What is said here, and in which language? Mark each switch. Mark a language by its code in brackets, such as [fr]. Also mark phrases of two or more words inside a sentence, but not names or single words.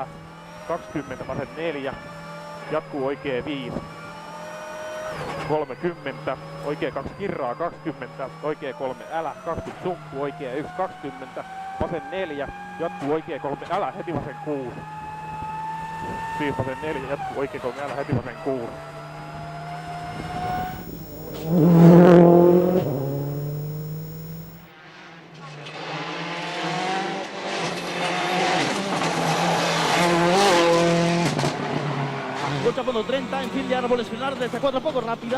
[fi] 20 vasen 4. Jatkuu oikea 5. 30. Oikea 2 kirraa 20. Oikea 3, älä. 20 sumppu. Oikea 1, 20. Vasen 4. Jatkuu oikea 3, älä. Heti vasen 6. Siis vasen 4. Jatkuu oikea 3, älä. Heti vasen 6. [es] Fondo 30, en fin de árboles, frenar desde 4 poco rápida.